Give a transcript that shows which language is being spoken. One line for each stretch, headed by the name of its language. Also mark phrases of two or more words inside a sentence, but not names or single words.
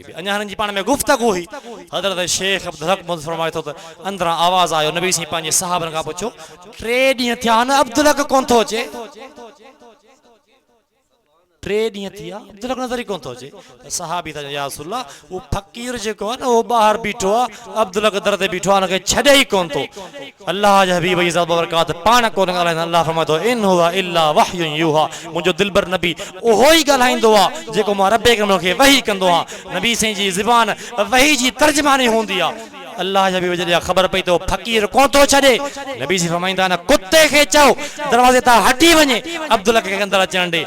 Sindhi: अञा हिननि जी पाण में गुफ़्तगू हुई। हज़रत शेख अब्दुल हक फरमाए थो त अंदरां आवाज़ आयो, नबी साईं पंहिंजे सहाबनि खां पुछो 3 ॾींहं थिया न अब्दुल हक कोन थो अचे, 3 ॾींहं थी विया अब्दुल हक नज़र ई कोन थो अचे। सहाबी था
Arabic: يا رسول الله,
Sindhi: उहो फ़क़ीर जेको आहे न उहो ॿाहिरि बीठो आहे, अब्दुल हक दर ते बीठो आहे, हुनखे छॾे ई कोन थो। अल्लाह जे हबीब जी बरकात पाण कोन ॻाल्हाईंदा। अल्लाह फरमाए थो
Arabic: إن هو إلا وحي يوحى,
Sindhi: मुंहिंजो दिलबर नबी उहो ई ॻाल्हाईंदो आहे जेको मां रब करीम खे वही कंदो आहियां। नबी साईं जी ज़ुबान वही जी तर्जमानी हूंदी आहे। अल्लाह जे हबीब जॾहिं ख़बर पई त फ़क़ीर कोन थो छॾे, नबी साईं फरमाईंदा न कुते खे चओ दरवाज़े तां हटी वञे, अब्दुल हक खे अंदरि अचण ॾे।